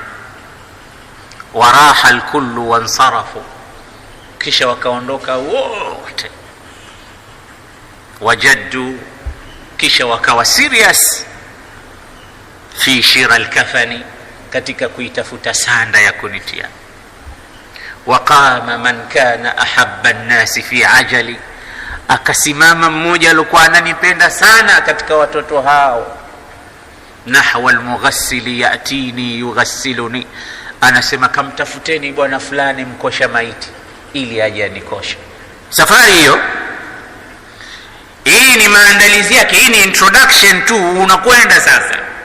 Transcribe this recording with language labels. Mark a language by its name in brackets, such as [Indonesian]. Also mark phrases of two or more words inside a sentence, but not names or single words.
[Arabic] وراح الكل وانصرفوا, [Swahili] kisha wakaondoka wote. Wajaddu, kisha wakawa serious [Arabic] في شراء الكفن, [Swahili] katika kuitafuta sanda ya kunitia. [Arabic] وقام من كان أحب الناس في أجلي, [Swahili] akasimama mmoja alikuwa ananipenda sana katika watoto hao. [Arabic] نحو المغسل يأتيني يغسلني, [Swahili] anasema kamtafuteni bwana fulani mkosha maiti ili aje anikoshe. Safari hiyo hii ni maandalizi yake, hii ni introduction tu, unakwenda sasa.